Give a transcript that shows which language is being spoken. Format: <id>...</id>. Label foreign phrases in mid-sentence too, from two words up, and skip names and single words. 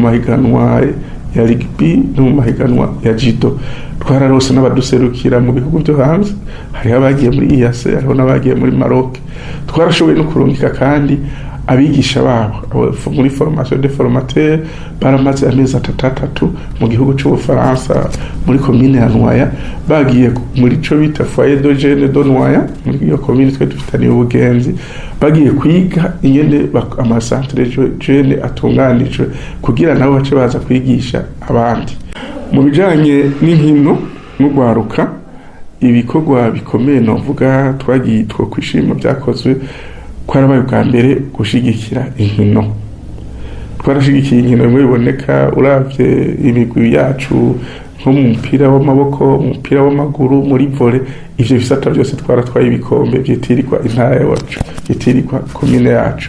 <rn>mahiganwa ya rugby no mu mahiganwa ya judo twararose n'abaduserukira mu bihugu byo hanze hari abagiye muri IAC hariho n'abagiye muri Maroc twarashoboye no kurungika kandi abigisha babo muri</rn> <fr>formation de formateur</fr> <rn>baramaze amezi 3 mu gihugu cy'Ubufaransa muri commune ya Noya bagiye muri cyo bita</rn> <fr>foyer de jeunes de Noya</fr> <rn>muri iyo commune twe dufitaniye ubugenzi bagiye kwiga ingene ama</rn> <fr>centre jeune</fr> <rn>atunganijwe kugira nabo bace baza kwigisha abandi mu bijanye n'inkino n'ugwaruka ibikorwa bikomeye novuga twagiye two kwishima byakozwe kwarabaye bwa mbere gushigikira inkino twarashigikiye inkino bimwe biboneka uravye imigwi yacu nko mu mupira w'amaboko, mu mupira w'amaguru, muri volley, ivyo bisata byose twaratwaye ibikombe byitirirwa intara yacu, byitirirwa komine yacu.</rn>